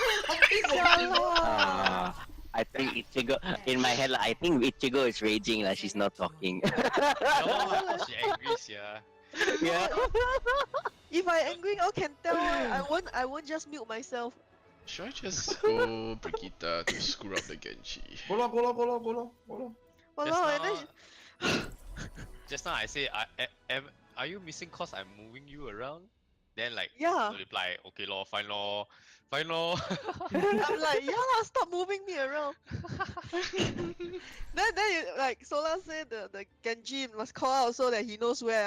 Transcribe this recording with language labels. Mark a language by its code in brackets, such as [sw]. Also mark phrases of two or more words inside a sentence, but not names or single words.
[en] I think Ichigo in my head. I think Ichigo is raging. Like she's not talking. No, she angry, yeah. Yeah. If I angry, I can tell. I won't just mute myself. Should I just go Brigitte to screw up the Genji? Go lo, go lo, go lo, go lo, go lo. Walao, and then Just now I say, are you missing cause I'm moving you around? Then like, Yeah. you reply, okay lor, fine lor, fine lor. I'm like, yeah lah, stop moving me around. then you, like Sola said the Genji must call out so that he knows where.